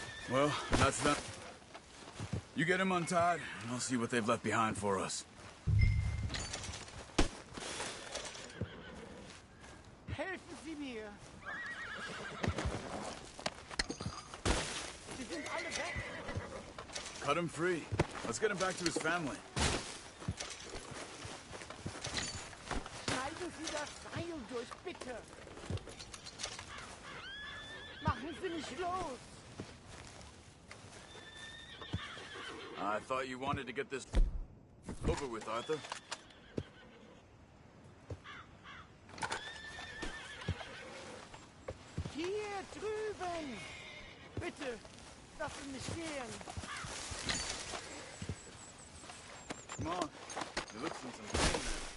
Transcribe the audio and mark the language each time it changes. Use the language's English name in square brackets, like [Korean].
[English] Well, that's that. You get him untied, and I'll see what they've left behind for us. [German] Helfen Sie mir. Sie sind alle weg. [English] Cut him free. Let's get him back to his family. [German] Schneiden Sie das Seil durch, bitte. Machen Sie mich los. [English] I thought you wanted to get this over with, Arthur. [German] Hier drüben. Bitte, lassen mich gehen. [English] Come on. It looks in some pain there.